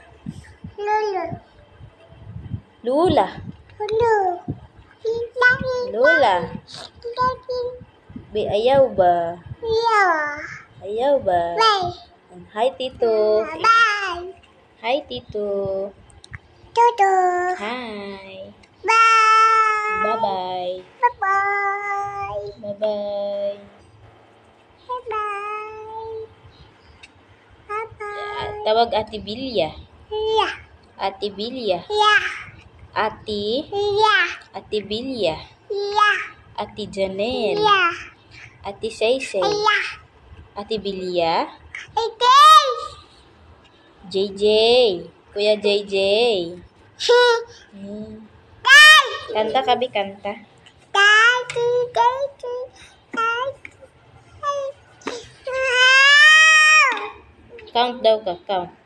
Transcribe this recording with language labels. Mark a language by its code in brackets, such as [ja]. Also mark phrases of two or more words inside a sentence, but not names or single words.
[tl] Ayaw ba? Hi, Tito. Hi, Tito. Hi. Bye-bye. Bye-bye. Tawag Ate Bilya. Ate Bilya. Ate Bilya. Ate Janel. Ate Saysay. Ate Bilya. JJ. Kuya JJ. Kanta kabi, kanta. Count daw ka, count.